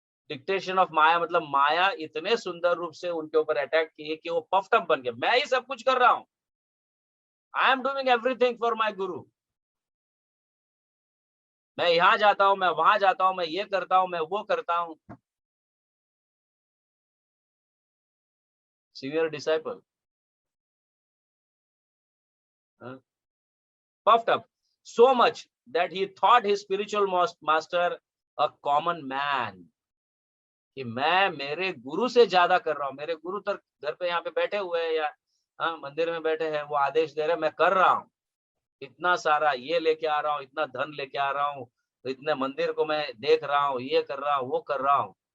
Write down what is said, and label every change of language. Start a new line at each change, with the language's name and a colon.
Hindi: Dictation of माया मतलब माया इतने सुंदर रूप से उनके ऊपर अटैक किए कि वो पफ्ड अप बन गए। मैं ही सब कुछ कर रहा हूं,
English: I am doing everything for my guru.
Hindi: मैं यहाँ जाता हूं, मैं वहां जाता हूं, मैं ये करता हूं, मैं वो करता हूं।
English: Senior disciple puffed up so much that he thought his spiritual master a common man।
Hindi: कि मैं मेरे गुरु से ज्यादा कर रहा हूँ, मेरे गुरु तो घर पे यहाँ पे बैठे हुए हैं या मंदिर में बैठे हैं, वो आदेश दे रहे, मैं कर रहा हूँ, इतना सारा ये लेके आ रहा हूँ, इतना धन लेके आ रहा हूँ, तो इतने मंदिर को मैं देख रहा हूँ, ये कर रहा हूँ, वो कर रहा हूँ।